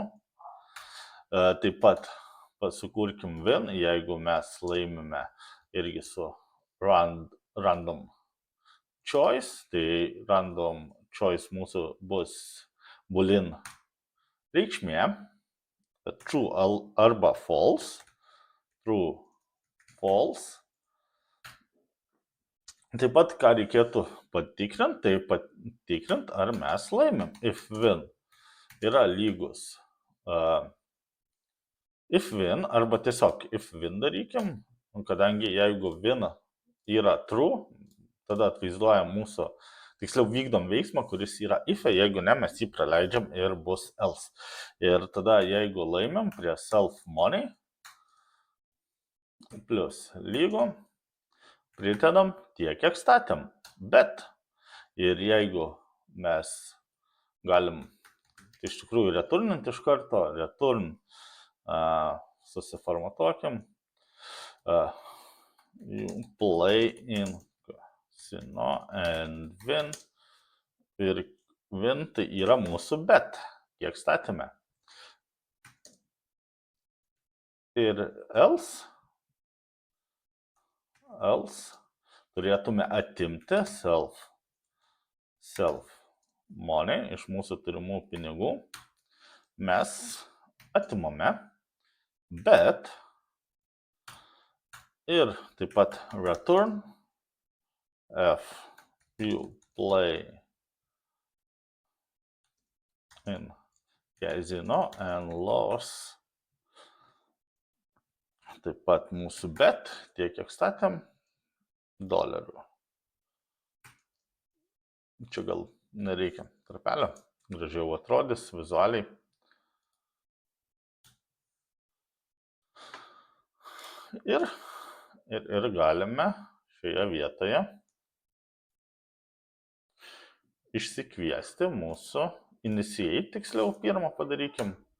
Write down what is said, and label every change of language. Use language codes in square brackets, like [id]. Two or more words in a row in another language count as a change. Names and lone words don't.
[lt] Taip pat sukurkim win, jeigu mes laimime irgi su [en] random choice, [lt] tai [en] random choice [lt] mūsų bus boolean reikšmė, [en] true arba false, true, false. [lt] Taip pat, ką reikėtų patikrinti, tai patikrinti, ar mes laimim. [en] If win [lt] yra lygus [en] if win, [lt] arba tiesiog [en] if win [lt] darykim, kadangi jeigu win yra true, tada atvaizduojam mūsų, tiksliau vykdom veiksmą, kuris yra if, jeigu ne, mes jį praleidžiam ir bus else. Ir tada jeigu laimim prie [en] self money [lt] plus lygu, pridedam tiek, kiek statėm. Bet ir jeigu mes galim iš tikrųjų returninti iš karto, return susiformatuokim, [en] play in casino and win [lt] ir Win tai yra mūsų bet, kiek statėme. Ir else turėtume atimti [en] self money [lt] iš mūsų turimų pinigų. Mes atimame, bet ir taip pat [en] return if you play in casino and loss. [lt] Taip pat mūsų bet, tiek kiek statėm, $. Čia gal nereikia tarpelio, gražiau atrodys vizualiai. Ir galime šioje vietoje išsikviesti mūsų initiate, tiksliau pirmą padarykim.